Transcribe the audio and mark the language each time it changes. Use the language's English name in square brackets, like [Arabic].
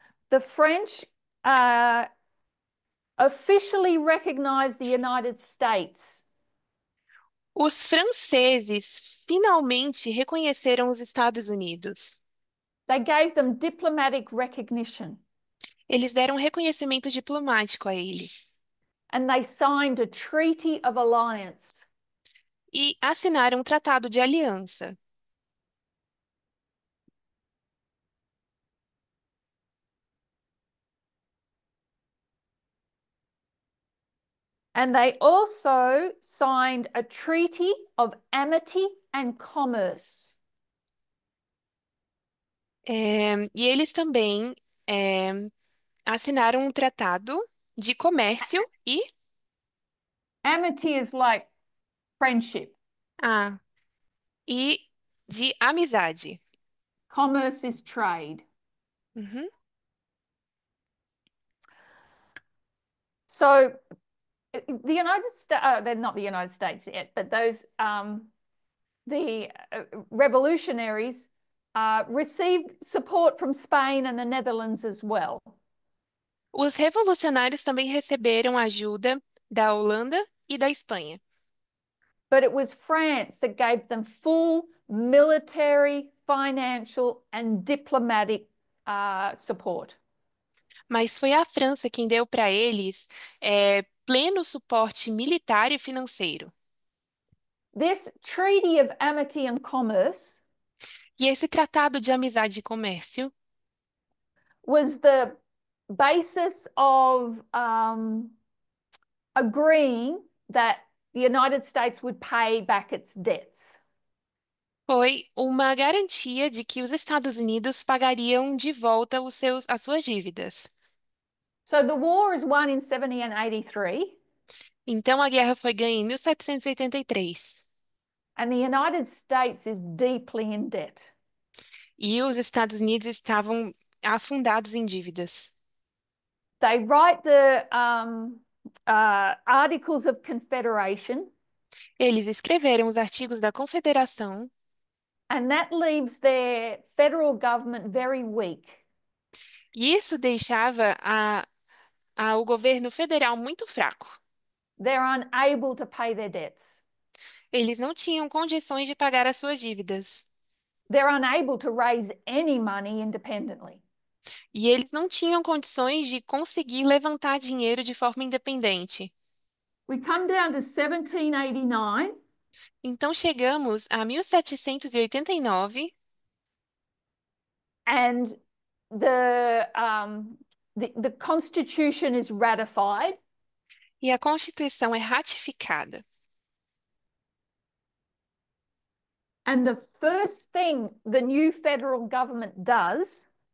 [English] the French uh, officially recognized the United States [Portuguese] os franceses finalmente reconheceram os Estados Unidos. [English] They gave them diplomatic recognition [Portuguese] Eles deram um reconhecimento diplomático a eles [English] and they signed a treaty of alliance. [Portuguese] e assinaram um tratado de aliança. [English] And they also signed a treaty of amity and commerce. [Portuguese] E eles também é, assinaram um tratado de comércio [English] Amity is like friendship, [Portuguese] ah, e de amizade. [English] commerce is trade. Uhum. So the United States, they're not the United States yet, but those, the revolutionaries received support from Spain and the Netherlands as well. [Portuguese] Os revolucionários também receberam ajuda da Holanda e da Espanha. [English] But it was France that gave them full military, financial, and diplomatic support. [Portuguese] Mas foi a França quem deu para eles pleno suporte militar e financeiro. [English] This Treaty of Amity and Commerce [Portuguese] E esse tratado de amizade e comércio [English] was the basis of agreeing that the United States would pay back its debts. [Portuguese] foi uma garantia de que os Estados Unidos pagariam de volta as suas dívidas. [English] So the war is won in 1783, [Portuguese] Então a guerra foi ganha em 1783 [English] and the United States is deeply in debt. [Portuguese] e os Estados Unidos estavam afundados em dívidas. [English] They write the Articles of Confederation, [Portuguese] Eles escreveram os artigos da Confederação [English] and that leaves their federal government very weak. [Portuguese] e isso deixava o governo federal muito fraco. [English] They're unable to pay their debts. [Portuguese] Eles não tinham condições de pagar as suas dívidas. [English] They're unable to raise any money independently. [Portuguese] E eles não tinham condições de conseguir levantar dinheiro de forma independente. [English] We come down to 1789, [Portuguese] Então chegamos a 1789 [English] and the, um, the Constitution is ratified. [Portuguese] e a Constituição é ratificada. [English] And the first thing the new federal government does,